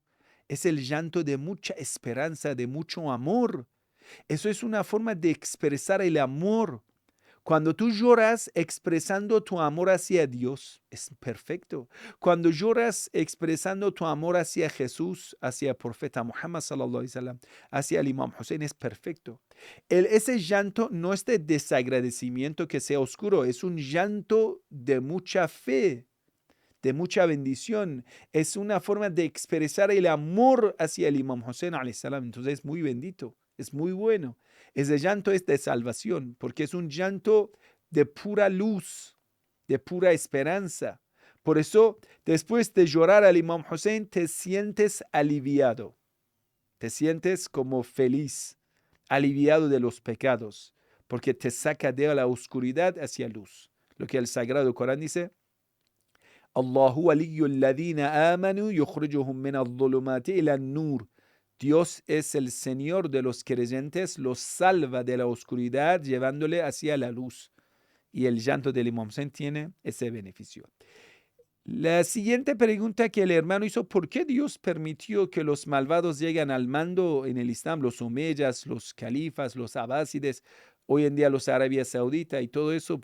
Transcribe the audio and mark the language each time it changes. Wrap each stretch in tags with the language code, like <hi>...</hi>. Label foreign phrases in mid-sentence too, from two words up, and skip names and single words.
<es>Es el llanto de mucha esperanza, de mucho amor. Eso es una forma de expresar el amor. Cuando tú lloras expresando tu amor hacia Dios, es perfecto. Cuando lloras expresando tu amor hacia Jesús, hacia el profeta Muhammad</es> <ar>صلى الله عليه وسلم,</ar> <es>hacia el Imam Hussein, es perfecto. Ese llanto no es de desagradecimiento que sea oscuro, es un llanto de mucha fe, de mucha bendición. Es una forma de expresar el amor hacia el Imam Hussein</es> <ar>عليه السلام.</ar> <es>Entonces es muy bendito, es muy bueno. Ese llanto es de salvación, porque es un llanto de pura luz, de pura esperanza. Por eso, después de llorar al Imam Hussein, te sientes aliviado, te sientes como feliz, aliviado de los pecados, porque te saca de la oscuridad hacia luz. Lo que el Sagrado Corán dice,</es> <ar>الله ولي الذين آمنوا يخرجهم من الظلمات إلى النور.</ar> <es>Dios es el Señor de los creyentes, los salva de la oscuridad llevándole hacia la luz. Y el llanto del Imam Hussein tiene ese beneficio. La siguiente pregunta que el hermano hizo, ¿por qué Dios permitió que los malvados lleguen al mando en el Islam, los omeyas, los califas, los abásides, hoy en día los Arabia Saudita y todo eso?</es>